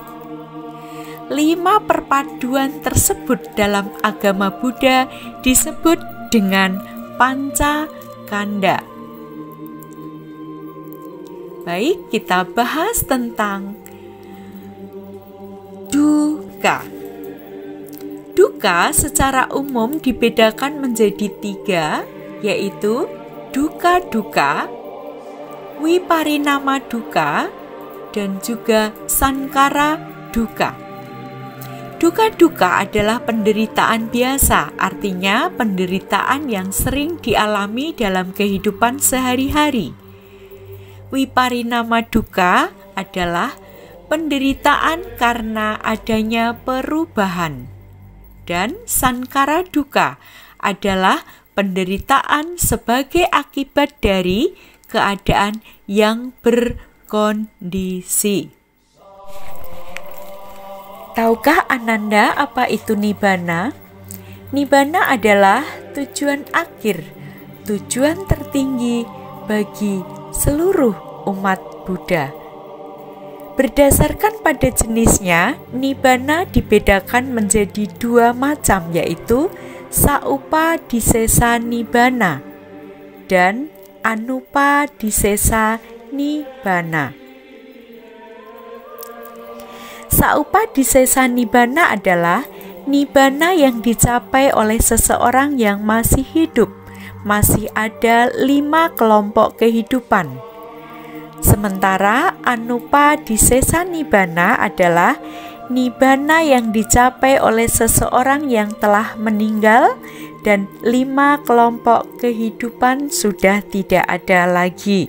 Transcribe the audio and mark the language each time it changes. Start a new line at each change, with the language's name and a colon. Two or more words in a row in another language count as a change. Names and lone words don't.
Indonesian: 5 perpaduan tersebut dalam agama Buddha disebut dengan
Pali: panca kanda.
Indonesian: Baik, kita bahas tentang dukkha. Dukkha secara umum dibedakan menjadi 3, yaitu
Pali: dukkha-dukkha, viparinama dukkha,
Indonesian: dan juga
Pali: sankhara dukkha.
Indonesian: Dukkha-dukkha adalah penderitaan biasa, artinya penderitaan yang sering dialami dalam kehidupan sehari-hari.
Pali: Viparinama dukkha
Indonesian: adalah penderitaan karena adanya perubahan. Dan
Pali: sankhara dukkha
Indonesian: adalah penderitaan sebagai akibat dari keadaan yang berkondisi. Tahukah Ananda apa itu nibbana? Nibbana adalah tujuan akhir, tujuan tertinggi bagi seluruh umat Buddha. Berdasarkan pada jenisnya, nibbana dibedakan menjadi dua macam, yaitu
Pali: Saupadhisesa nibbana
Indonesian: dan
Pali: Anupadhisesa nibbana. Saupadhisesa nibbana
Indonesian: adalah nibbana yang dicapai oleh seseorang yang masih hidup, masih ada 5 kelompok kehidupan. Sementara
Pali: Anupadhisesa nibbana
Indonesian: adalah nibbana yang dicapai oleh seseorang yang telah meninggal dan 5 kelompok kehidupan sudah tidak ada lagi.